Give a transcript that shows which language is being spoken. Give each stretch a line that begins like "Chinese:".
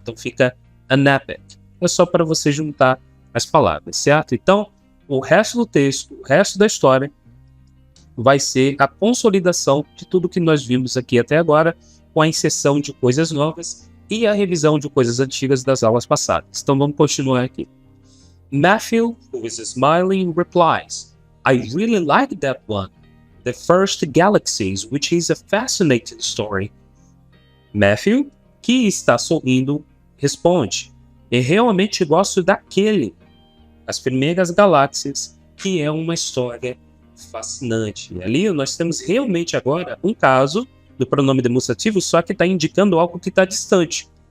Portuguese: Então, fica an epic. É só para você juntar as palavras, certo? Então, o resto do texto, o resto da história, vai ser a consolidação de tudo que nós vimos aqui até agora, com a inserção de coisas novas e a revisão de coisas antigas das aulas passadas. Então, vamos continuar aqui.
English: Matthew, who is smiling, replies, I really like that one. The First Galaxies, which is a fascinating story.
Portuguese: Matthew, que está sorrindo, responde, eu realmente gosto daquele, As Primeiras Galáxias, que é uma história fascinante. E ali nós temos realmente agora um caso do pronome demonstrativo, só que está indicando algo que está distante.